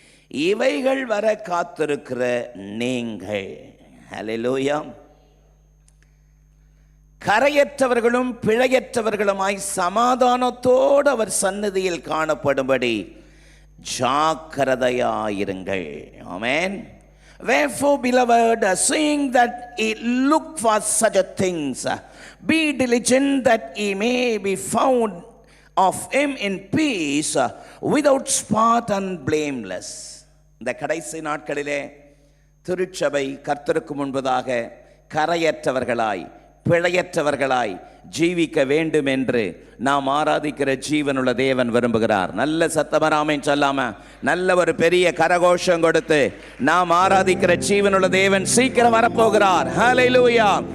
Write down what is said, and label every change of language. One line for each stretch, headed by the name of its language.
Tamil: இவைகள் வர காத்திருக்கிற நீங்கள், ஹல்லேலூயா, கரையற்றவர்களும் பிழையற்றவர்களுமாய் சமாதானத்தோடு அவர் சந்நிதியில் காணப்படும்படி ஜாக்கிரதையாயிருங்கள். ஆமென்.
English: Wherefore, beloved, seeing that ye look for such a things, be diligent that ye may be found of him in peace, without spot and blameless.
Tamil: இந்த கடைசி நாட்களிலே திருச்சபை கர்த்தருக்கு முன்பதாக கரையற்றவர்களாய் பிழையற்றவர்களாய் ஜீவிக்க வேண்டும் என்று நாம் ஆராதிக்கிற ஜீவனுள்ள தேவன் விரும்புகிறார். நல்ல சத்தமராமேன் சொல்லாம நல்ல ஒரு பெரிய கரகோஷம் கொடுத்து நாம் ஆராதிக்கிற ஜீவனுள்ள தேவன் சீக்கிரம் வரப்போகிறார். ஹல்லேலூயா.